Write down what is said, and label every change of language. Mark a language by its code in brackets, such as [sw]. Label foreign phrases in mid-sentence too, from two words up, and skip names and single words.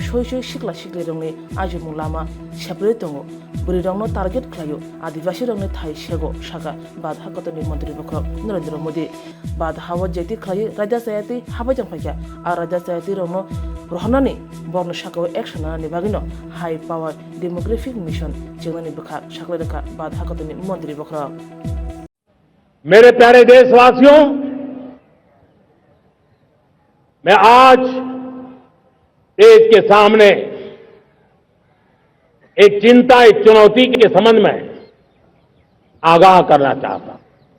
[trp] shoi shikla shikle rongni ajumung lama shapre tongo buri rongno target khlayo adivasi rongni thai shego shaka Badha kotoni mantri bokrok Narendra Modi Badha hawa jeti khlai Raja Sayati habajang phaiya a Raja Sayati rongno rohnani borno shaka action ani bagino [en] high power demographic mission [trp] jenani bukha shakle rekha Badha kotoni mantri bokrok [hi] मेरे प्यारे देशवासियों मैं आज देश के सामने एक चिंता एक चुनौती के संबंध में आगाह करना चाहता हूं